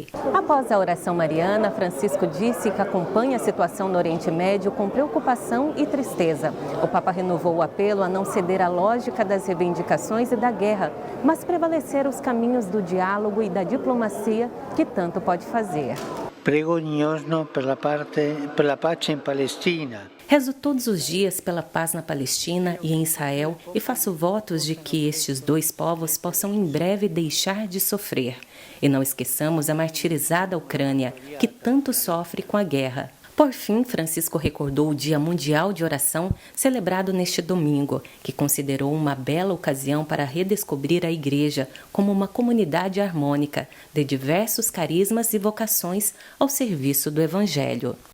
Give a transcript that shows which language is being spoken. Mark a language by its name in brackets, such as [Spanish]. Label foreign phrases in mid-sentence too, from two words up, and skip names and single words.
[Portuguese] Após a oração mariana, Francisco disse que acompanha a situação no Oriente Médio com preocupação e tristeza. O Papa renovou o apelo a não ceder à lógica das reivindicações e da guerra, mas prevalecer os caminhos do diálogo e da diplomacia que tanto pode fazer. [Italian] Prego ogni giorno per la pace in Palestina. [Portuguese] Rezo todos os dias pela paz na Palestina e em Israel e faço votos de que estes 2 povos possam em breve deixar de sofrer. E não esqueçamos a martirizada Ucrânia, que tanto sofre com a guerra. Por fim, Francisco recordou o Dia Mundial de Oração, celebrado neste domingo, que considerou uma bela ocasião para redescobrir a Igreja como uma comunidade harmônica, de diversos carismas e vocações ao serviço do Evangelho.